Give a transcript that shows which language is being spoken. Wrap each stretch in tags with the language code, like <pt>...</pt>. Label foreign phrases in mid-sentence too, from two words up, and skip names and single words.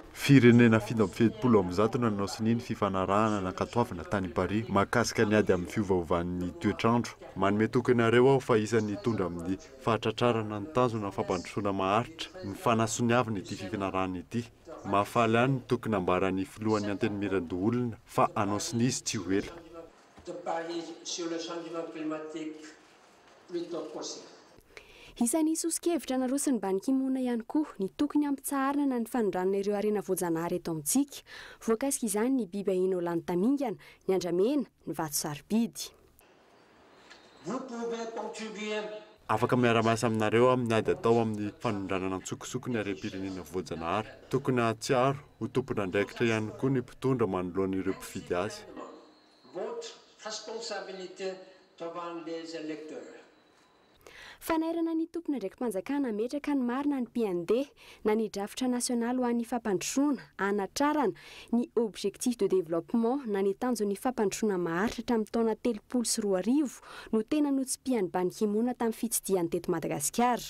<mg>Firenena 70 no nanosiny fifanarahana nankatoavana tany Paris mahakasika ny ady amin'ny fiovaovan'ny toetrandro. Manome tokonareo aho fa isan'ny tondra amin'ny fahatratrarana ny tanjona fampandrosoana maharitra ny fanasoniavana ity fifanarahana ity. Mahafaly ihany ny tokony ambaran'ny filohan'ny antenimiran-doholona fa anonsiny izy tsy ho ela.</mg> <fr>De Paris sur le changement climatique plus tôt possible.</fr> <mg>Isan'ny sosikevitra narosin'ny Ban Ki-moon ihany koa ny tokony ampitsaharana ny fanondranana ireo arena voajanahary eto amintsika. Voakasika izany ny biby ahina lany tamingana, ny andramena, ny vato sarobidy. Afaka miara-miasa aminareo amin'ny ady atao amin'ny fanondranana antsokosoko ny harem-pirenena voajanahary. Tokony hatsiaro ho tompon'andraikitra ihany koa ny mpitondra manoloana ireo mpifidy azy.</mg> <fr>Votre responsabilité devant les électeurs.</fr> <mg>Fanairana ny tompona ndraiky mpanjakana metraka ny marina ny PND na ny drafitra nasionaly ho an'ny fampandrosoana anatrarana ny</mg> <fr>objectif de développement</fr> <mg>na ny tanjon'ny fampandrosoana maharitra tamin'ny taona 2024 no tena notsipihan'ny Ban Ki-moon tamin'ny fitsidiany teto Madagasikara.</mg>